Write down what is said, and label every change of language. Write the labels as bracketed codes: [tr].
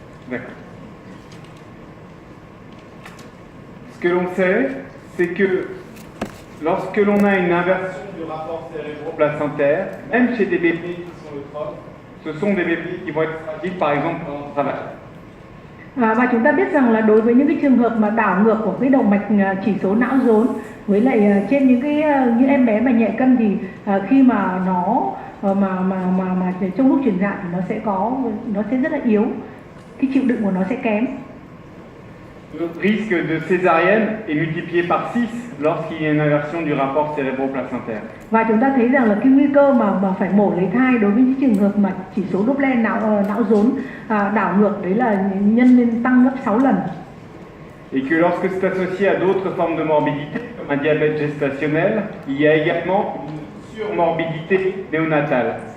[fr] D'accord. Ce que l'on sait, c'est que lorsque l'on a une inversion du rapport cérébro-placentaire, même chez des bébés qui sont eutrophes, ce sont des bébés qui vont être fragiles, par exemple, pendant le travail. [vi] Và chúng ta biết rằng là đối với những cái trường hợp mà đảo ngược của cái động mạch chỉ số não rốn, với lại trên những em bé mà nhẹ cân thì khi mà nó mà trong lúc chuyển dạ thì nó sẽ rất là yếu, cái chịu đựng của nó sẽ kém. [fr] Le risque de césarienne est multiplié par 6 lorsqu'il y a une inversion du rapport cérébro-placentaire. [vi] Và chúng ta thấy rằng là cái nguy cơ mà phải mổ lấy thai đối với những trường hợp mà chỉ số Doppler não rốn đảo ngược đấy là nhân lên tăng gấp 6 lần. [fr] Et que lorsque c'est associé à d'autres formes de morbidité, comme un diabète gestationnel, il y a également une surmorbidité néonatale.